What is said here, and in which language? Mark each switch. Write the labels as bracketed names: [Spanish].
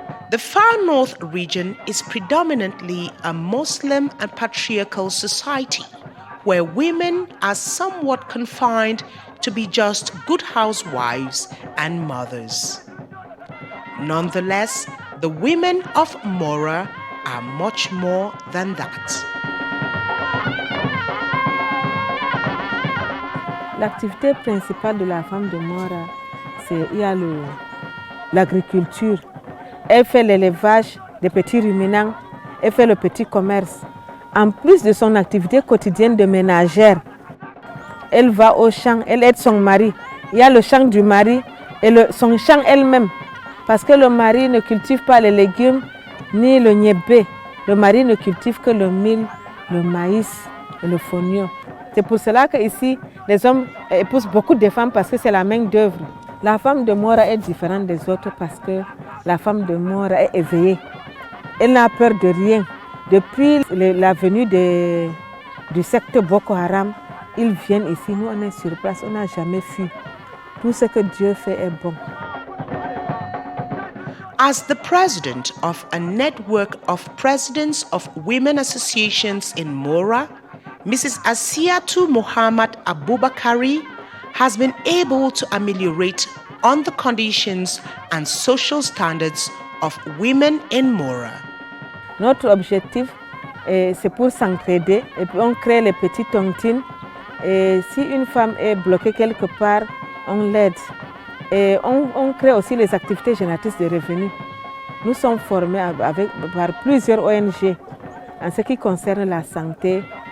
[English] The far north region is predominantly a Muslim and patriarchal society where women are somewhat confined to be just good housewives and mothers. Nonetheless, the women of Mora are much more than that. [French] L'activité principale de la femme de Mora, c'est l'agriculture. Elle fait l'élevage des petits ruminants, elle fait le petit commerce. En plus de son activité quotidienne de ménagère, elle va au champ, elle aide son mari. Il y a le champ du mari et son champ elle-même. Parce que le mari ne cultive pas les légumes ni le niébé. Le mari ne cultive que le mil, le maïs et le fonio. C'est pour cela qu'ici, les hommes épousent beaucoup de femmes parce que c'est la main d'œuvre. La femme de Mora est différente des autres parce que la femme de Mora est éveillée. Elle n'a peur de rien. Depuis la venue du secte Boko Haram, ils viennent ici. Nous, on est sur place, on n'a jamais fui. Tout ce que Dieu fait est bon. [English] As the president of a network of presidents of women associations in Mora, Mrs. Asiatu Muhammad Abubakari has been able to ameliorate on the conditions and social standards of women in Mora. [French] Notre objectif, c'est pour s'entraider et puis on crée les petites tontines. Et si une femme est bloquée quelque part, on l'aide. Et on crée aussi les activités génératrices de revenus. Nous sommes formés par plusieurs ONG en ce qui concerne la santé.